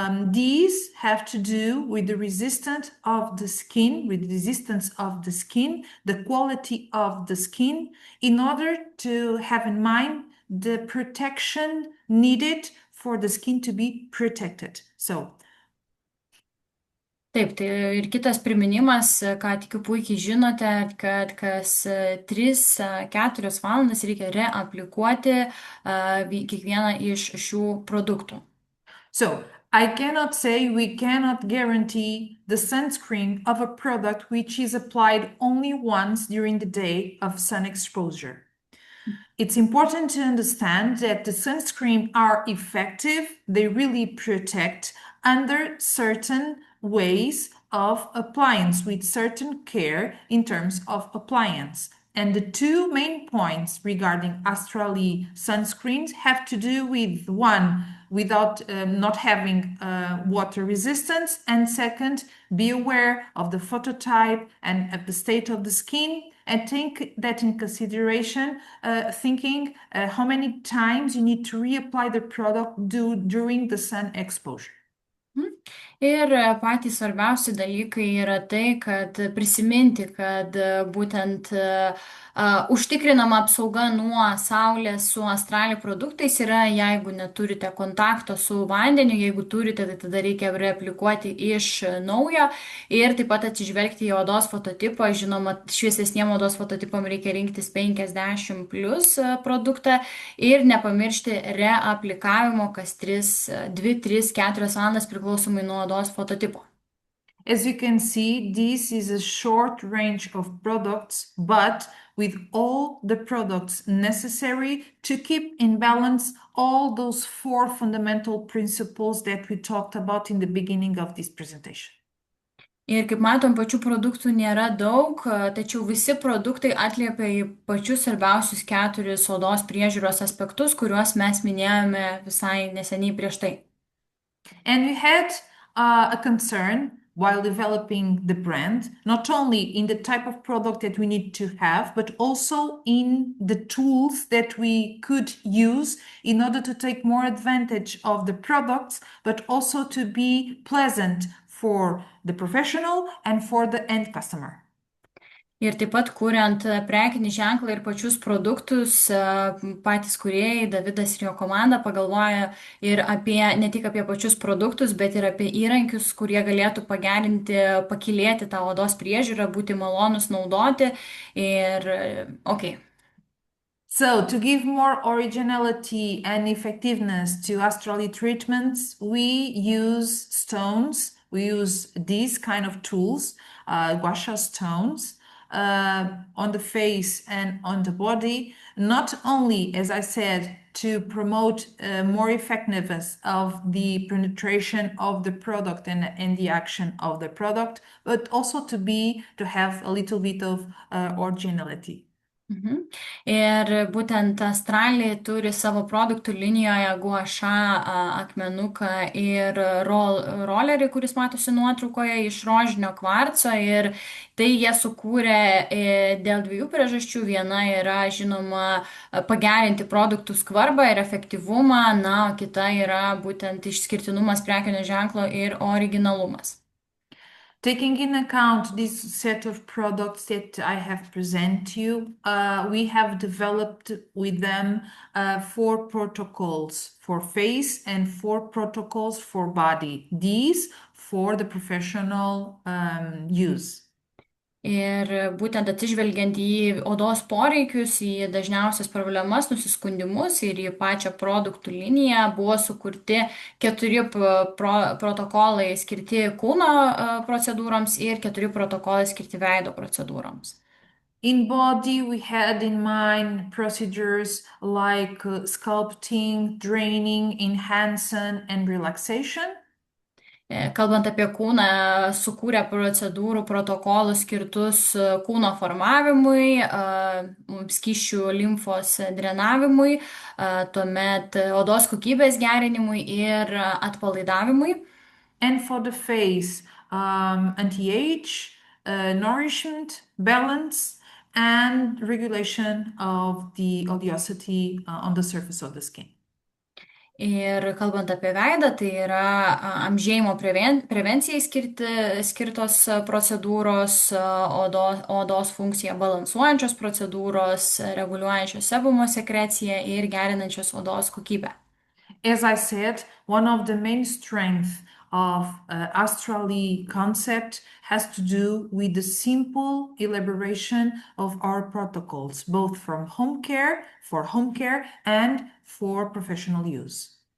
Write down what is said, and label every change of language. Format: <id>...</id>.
<en>These have to do with the resistance of the skin, the quality of the skin, in order to have in mind the protection needed for the skin to be protected. So.</en> <lt>Taip, tai ir kitas priminimas, ką tikiu puikiai žinote, kad kas 3-4 valandas reikia reaplikuoti kiekvieną iš šių produktų.</lt> <en>So, I cannot say we cannot guarantee the sunscreen of a product which is applied only once during the day of sun exposure. It's important to understand that the sunscreen are effective, they really protect under certain ways of appliance with certain care in terms of appliance. And the two main points regarding Astrali sunscreens have to do with one, without not having water resistance, and second, be aware of the phototype and of the state of the skin, and take that in consideration, thinking how many times you need to reapply the product during the sun exposure.</en> <lt>Ir patys svarbiausi dalykai yra tai, kad prisiminti, kad būtent užtikrinama apsauga nuo saulės su Astrali produktais yra, jeigu neturite kontakto su vandeniu, jeigu turite, tai tada reikia reaplikuoti iš naujo ir taip pat atsižvelgti į odos fototipą. Žinoma, šviesesniem odos fototipam reikia rinktis 50 plus produktą ir nepamiršti reaplikavimo kas 2-3-4 valandas priklausomai nuo odos fototipo.</lt> <en>As you can see, this is a short range of products, but with all the products necessary to keep in balance all those 4 fundamental principles that we talked about in the beginning of this presentation.</en> <lt>Ir kaip matom, pačių produktų nėra daug, tačiau visi produktai atliepia į pačius svarbiausius 4 odos priežiūros aspektus, kuriuos mes minėjome visai neseniai prieš tai.</lt> <en>And we had a concern while developing the brand, not only in the type of product that we need to have, but also in the tools that we could use in order to take more advantage of the products, but also to be pleasant for the professional and for the end customer.</en> <lt>Ir taip pat kuriant prekinį ženklą ir pačius produktus, patys kūrėjai, Davidas ir jo komanda pagalvoja ir apie, ne tik apie pačius produktus, bet ir apie įrankius, kurie galėtų pagerinti, pakilėti tą odos priežiūrą, būti malonus naudoti. Ir, ok.</lt> <en>So, to give more originality and effectiveness to astrally treatments, we use stones. We use these kind of tools, gua sha stones, on the face and on the body, not only, as I said, to promote more effectiveness of the penetration of the product and the action of the product, but also to have a little bit of originality. Mhm.</en> <lt>Ir būtent Australija turi savo produktų linijoje guaša akmenuką ir rolerį, kuris matosi nuotraukoje iš rožinio kvarco. Ir tai jie sukūrė dėl dviejų priežasčių. Viena yra, žinoma, pagerinti produktų skvarbą ir efektyvumą, na, o kita yra būtent išskirtinumas prekinio ženklo ir originalumas.</lt> <en>Taking in account this set of products that I have presented to you, we have developed with them 4 protocols for face and 4 protocols for body. These for the professional use.</en> <lt>Ir būtent atsižvelgiant į odos poreikius, į dažniausias problemas, nusiskundimus ir į pačią produktų liniją buvo sukurti 4 protokolai skirti kūno procedūroms ir 4 protokolai skirti veido procedūroms.</lt> <en>In body, we had in mind procedures like sculpting, draining, enhancing, and relaxation.</en> <lt>Kalbant apie kūną, sukūrė procedūrų protokolus skirtus kūno formavimui, skysčių limfos drenavimui, tuomet odos kokybės gerinimui ir atpalaidavimui.</lt> <en>And for the face, anti-age, nourishment, balance, and regulation of the oleosity on the surface of the skin.</en> <lt>Ir kalbant apie veidą, tai yra amžėjimo prevencijai skirtos procedūros, odos funkciją balansuojančios procedūros, reguliuojančios sebumo sekreciją ir gerinančios odos kokybę.</lt> <en>As I said, one of the main strengths of Astrally concept has to do with the simple elaboration of our protocols, both for home care and for professional use.</en>